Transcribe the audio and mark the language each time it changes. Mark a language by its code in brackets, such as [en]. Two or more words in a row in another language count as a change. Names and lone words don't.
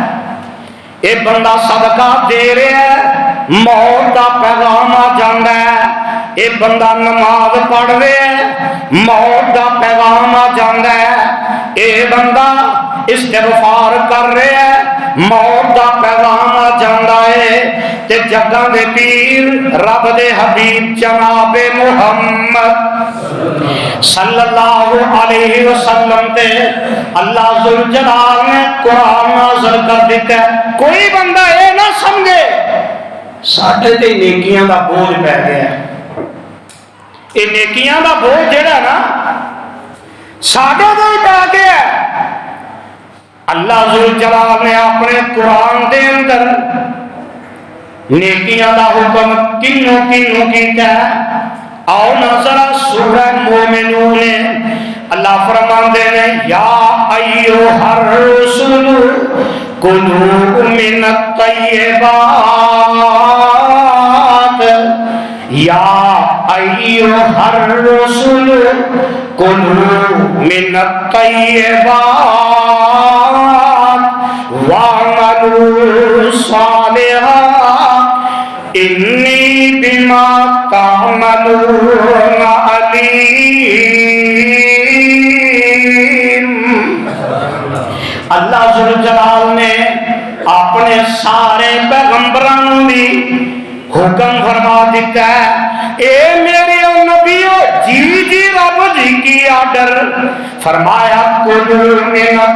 [pa] اے بندہ صدقہ دے رہا ہے, موت دا پیغام آ جاندا ہے. اے بندہ نماز پڑھ رہا ہے, موت دا پیغام آ جاندا ہے. اے بندہ استغفار کر رہا ہے, موت دا پیغام آ جاندا ہے. تے جگاں دے پیر رب دے حبیب جناب محمد [ar] صلی اللہ علیہ وسلم [pa] تے اللہ ذوالجلال نے قرآن نازل کر دیتا ہے. کوئی بندہ اے نہ سمجھے ساڈے تے نیکیاں دا بوجھ پہ گیا. اے نیکیاں دا بوجھ جڑا نا ساڈے تے پہ گیا. اللہ ذوالجلال نے اپنے قرآن دے اندر نیکیاں دا حکم کنوں کیتا ہے. آؤ نظر سورہ مومنون اللہ فرماندے نے [ar] یا ایھا الرسول کلوا من الطیبات, یا ایھا الرسول کلوا من الطیبات واعملوا صالحا انی بما تعملون علیم. [pa] اللہ ذوالجلال نے اپنے سارے پیغمبروں بھی حکم فرما دیتا ہے اے میرے نبیو جی جی رب جی کی آرڈر فرمایا [ar] کلوا من